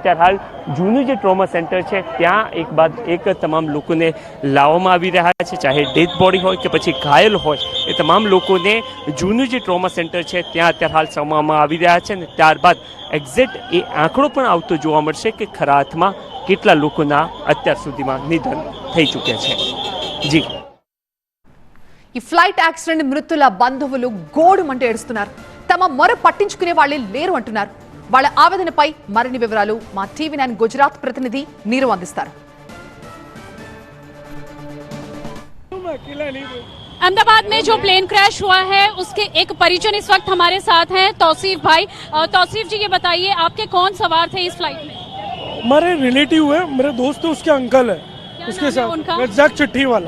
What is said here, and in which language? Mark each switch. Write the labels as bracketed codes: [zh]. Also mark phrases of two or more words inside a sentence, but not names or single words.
[gu] અત્યારે હાલ જૂનું જે [en] trauma center [gu] છે ત્યાં એક બાદ એક તમામ લોકોને લાવવામાં આવી રહ્યા છે, ચાહે [en] death body [gu] હોય કે પછી ઘાયલ હોય એ તમામ લોકોને જૂનું જે [en] trauma center [gu] છે ત્યાં અત્યારે હાલ સમાવવામાં આવી રહ્યા છે અને ત્યારબાદ એક્ઝેક્ટ એ આંકડો પણ આવતો જોવા મળશે કે ખરા અર્થમાં કેટલા લોકોના અત્યાર સુધીમાં નિધન થઈ ચૂક્યા છે. જી, [te] ఈ [en] flight accident [te] మృతుల బంధువులు గోడుమంటూ ఏడుస్తున్నారు. తమ మొర పట్టించుకునే వాళ్ళే లేరు అంటున్నారు. వాళ్ళ ఆవేదనపై మరిన్ని వివరాలు మా టీవీ9 గుజరాత్ ప్రతినిధి నీరు అందిస్తారు. [hi] अहमदाबाद में जो [en] plane crash [hi] हुआ है उसके एक परिजन इस वक्त हमारे साथ हैं, तौसीफ भाई. तौसीफ जी, ये बताइए आपके कौन सवार थे इस फ्लाइट में? हमारे रिलेटिव है, मेरे दोस्त है, उसके अंकल है, उसके साथ रज़ाक चिट्ठी वाला.